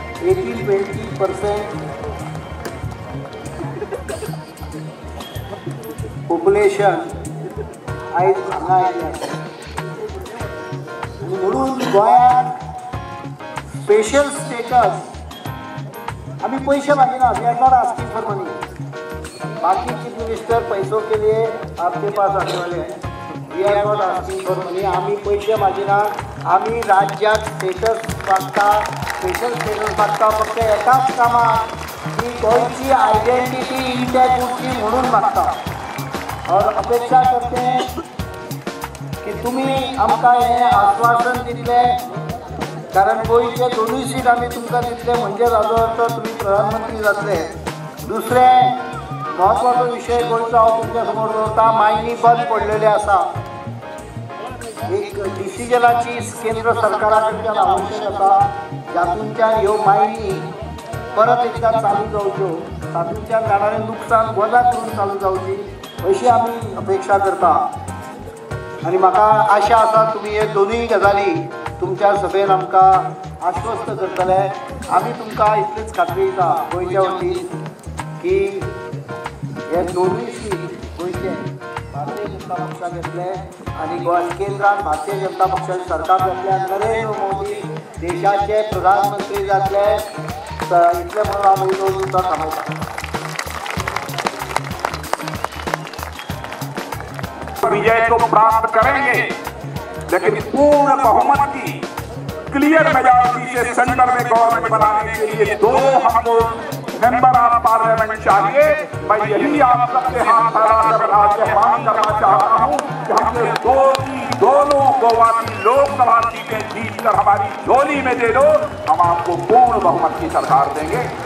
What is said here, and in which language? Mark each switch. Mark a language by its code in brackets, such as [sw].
[kok] 18-20% पॉप्युलेशन आयज हांगा आयिल्लें म्हणून गोंयांत स्पेशल स्टेटस अभी पैसे मांगिना, [en] We are not asking for money. [hi] बाकी चीफ मिनिस्टर पैसों के लिए आपके पास आने वाले हैं, [en] We are not asking for money. [kok] आम्ही पैसे मागिना, आम्ही राज्यात स्टेटस मागता, स्पेशल स्टेटस मागता फक्त एकाच कामाक की गोंयची आयडेंटिटी इंटॅक्ट उरची म्हणून मागता। [hi] और अपेक्षा करते हैं की [kok] तुम्ही आमकां हें आश्वासन दितलें, कारण गोंयचे दोनूय सीट आमी तुमकां दितले म्हणजे ताजो अर्थ तुमी प्रधानमंत्री जातले। दुसरें महत्वाचो विशय गोंयचो हांव तुमच्या समोर दवरता, मायनी बंद पडलेले आसा। एक डिसिजनाची केंद्र सरकारा कडच्यान आवश्यक आसा जातूंतल्यान ह्यो मायनी परत एकदा चालू जावच्यो, तातूंतल्यान जाणारें नुकसान वजा करून चालू जावची अशी आमी अपेक्षा करता। आनी म्हाका आशा आसा तुमी हे दोनूय गजाली तुमच्या सभेन आमकां आश्वस्त करतले। आमी तुमकां इतलीच खात्री दिता गोंयच्या वतीन की हे दोनूय सीट गोंयचे भारतीय जनता पक्षाक येतले आनी गोंय केंद्रांत भारतीय जनता पक्षाचें सरकार जातलें, नरेंद्र मोदी देशाचे प्रधानमंत्री जातले। इतलें म्हणून हांव उलोवन तुमकां थांबयता। [hi] विजय तो प्राप्त करेंगे, लेकिन पूर्ण बहुमत की क्लियर मेजॉरिटी से सेंटर में गवर्नमेंट बनाने के लिए दो हमको मेंबर ऑफ पार्लियामेंट चाहिए। मैं यही आप सबसे हाथ फैलाकर आह्वान करना चाहता हूँ कि हमने दोनों गोवा की लोकसभा सीटें जीतकर हमारी झोली में दे दो, हम आपको पूर्ण बहुमत की सरकार देंगे।